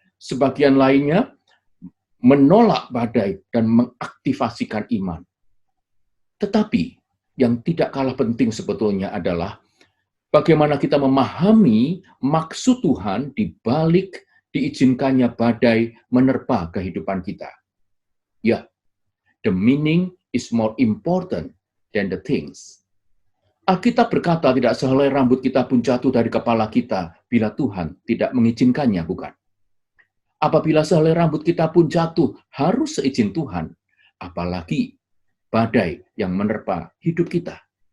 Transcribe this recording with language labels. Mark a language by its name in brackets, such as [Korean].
[Indonesian] Sebagian lainnya menolak badai dan mengaktifasikan iman. Tetapi yang tidak kalah penting sebetulnya adalah bagaimana kita memahami maksud Tuhan di balik diizinkannya badai menerpa kehidupan kita. [English] Ya, the meaning is more important than the things. [Indonesian] Alkitab berkata tidak sehelai rambut kita pun jatuh dari kepala kita bila Tuhan tidak mengizinkannya, bukan? Apabila sehelai rambut kita pun jatuh harus seizin Tuhan, apalagi badai yang menerpa hidup kita.